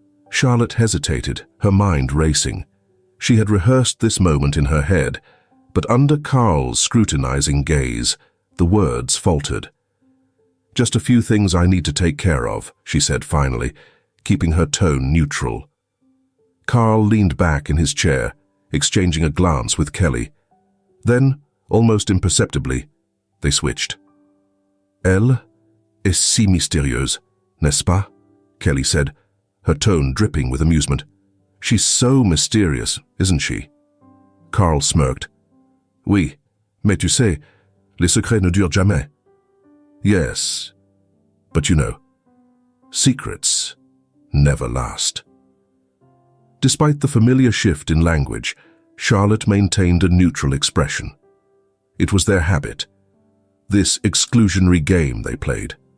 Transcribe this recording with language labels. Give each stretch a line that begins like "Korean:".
English: Charlotte hesitated, her mind racing. She had rehearsed this moment in her head, but under Carl's scrutinizing gaze, the words faltered. "Just a few things I need to take care of," she said finally, keeping her tone neutral. Carl leaned back in his chair, exchanging a glance with Kelly. Then, almost imperceptibly, they switched.
French: Elle est si mystérieuse, n'est-ce pas?
English: Kelly said, her tone dripping with amusement. She's so mysterious, isn't she? Carl smirked.
French: Oui, mais tu sais, les secrets ne durent jamais.
English: Yes, but you know, secrets never last. Despite the familiar shift in language, Charlotte maintained a neutral expression. It was their habit, this exclusionary game they played.